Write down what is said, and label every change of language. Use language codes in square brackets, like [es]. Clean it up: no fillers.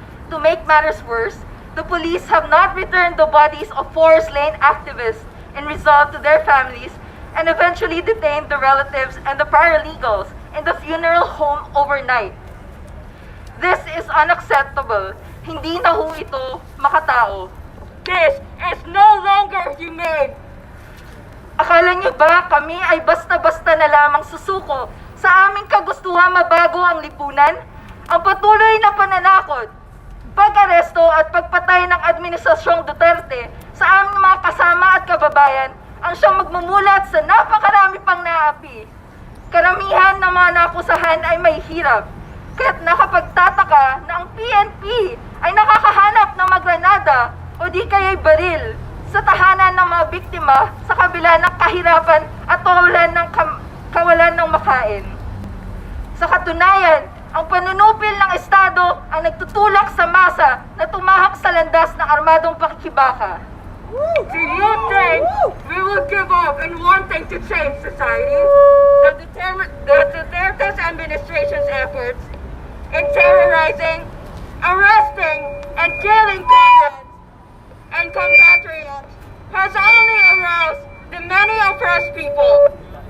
[en] To make matters worse, the police have not returned the bodies of 4 slain activists in Rizal to their families and eventually detained the relatives and the paralegals in the funeral home overnight. This is unacceptable. [tl] Hindi na ho ito makatao. [en] This is no longer humane. [tl] Akala niyo ba kami ay basta-basta na lamang susuko sa aming kagustuhan mabago ang lipunan? Ang patuloy na pananakot, pag-aresto at pagpatay ng Administrasyong Duterte sa aming mga kasama at kababayan ang siyang magmumulat sa napakarami pang naapi. Karamihan ng mga nakusahan ay may hirap, kaya't nakapagtataka na ang PNP ay nakakahanap ng magranada o di kaya'y baril sa tahanan ng mga biktima sa kabila ng kahirapan at kawalan ng makain. Sa katunayan, ang panunupil ng Estado ang nagtutulak sa masa na tumahak sa landas ng armadong pakikibaka. [en] Do you think we will give up in wanting to change society? The Duterte's administration's efforts in terrorizing, arresting, and killing comrades and compatriots has only aroused the many oppressed people.